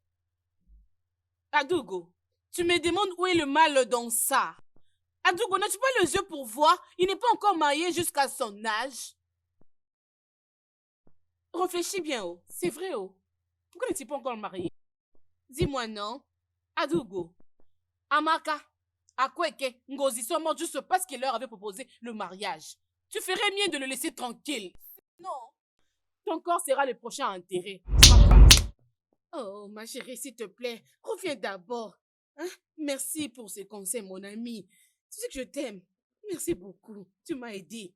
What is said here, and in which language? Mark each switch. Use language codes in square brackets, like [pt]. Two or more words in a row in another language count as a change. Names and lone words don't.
[fr] Adougo, tu me demandes où est le mal dans ça? Adougo, n'as-tu pas les yeux pour voir? Il n'est pas encore marié jusqu'à son âge. Réfléchis bien, oh. C'est vrai, oh. Pourquoi n'est-il pas encore marié? Dis-moi non. Adougo. Amaka. Akweke. Ngozi sont morts juste parce qu'il leur avait proposé le mariage. Tu ferais mieux de le laisser tranquille. Non. Ton corps sera le prochain enterré. Oh, ma chérie, s'il te plaît, reviens d'abord. Hein? Merci pour ces conseils, mon ami. Tu sais que je t'aime. Merci beaucoup. Tu m'as aidé.